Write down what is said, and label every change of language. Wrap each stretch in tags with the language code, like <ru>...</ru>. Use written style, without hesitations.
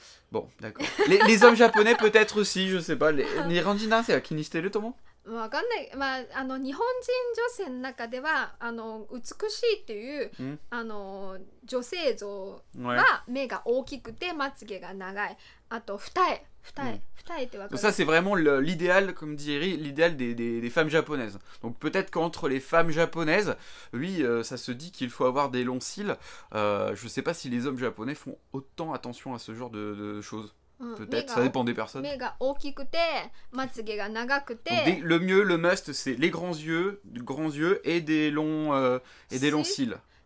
<fr>Bon, d'accord. Les hommes japonais peut-être aussi, je sais pas. Les</fr> <ja>Nihonjin dansei wa kini shiteru to omou? わかんない。日本人女性の中では美しいっていう、女性像が目が大きくてまつげが長い。あと二重ってわかる。</ja> <fr>Ça c'est vraiment l'idéal, comme dirait l'idéal des femmes japonaises. Donc peut-être qu'entre les femmes japonaises, oui, ça se dit qu'il faut avoir des longs cils. Je sais pas si les hommes japonais font autant attention à ce genre de choses. Peut-être, ça dépend des personnes. Donc, le mieux, le must, c'est les grands yeux et des longs cils.</fr>